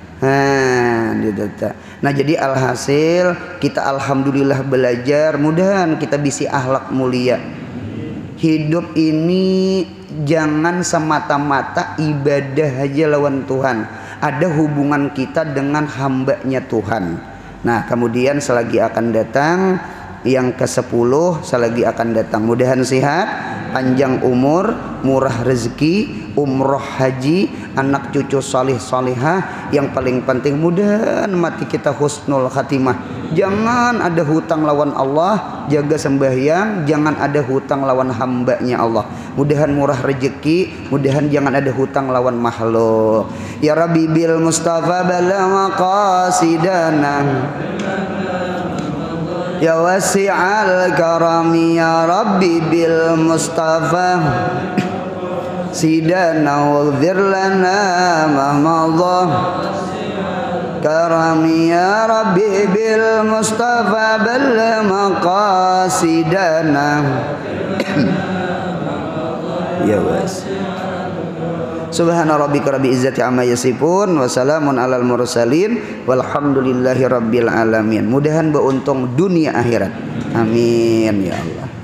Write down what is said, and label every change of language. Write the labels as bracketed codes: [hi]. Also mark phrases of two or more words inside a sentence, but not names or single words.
[bjn] Nah jadi alhasil kita alhamdulillah belajar, mudahan kita bisa akhlak mulia. Hidup ini jangan semata-mata ibadah aja lawan Tuhan, ada hubungan kita dengan hambanya Tuhan. Nah kemudian selagi akan datang yang ke-10, selagi akan datang, mudahan sehat, panjang umur, murah rezeki, umroh haji, anak cucu salih salihah, yang paling penting mudahan mati kita [ar] حسن الخاتمة. [bjn] Jangan ada hutang lawan Allah, jaga sembahyang, jangan ada hutang lawan hambanya Allah. Mudahan murah rezeki, mudahan jangan ada hutang lawan makhluk. [ar] يا رب بالمصطفى بلغ مقاصدنا يا واسع الكرم يا رب بالمصطفى سيدنا واغفر لنا ما مضى كرمي يا رب بالمصطفى بلغ مقاصدنا. Ya was. سبحان ربك رب العزة عما يصفون وسلام على المرسلين والحمد لله رب العالمين. [bjn] Mudahan beruntung dunia akhirat. Amin ya Allah.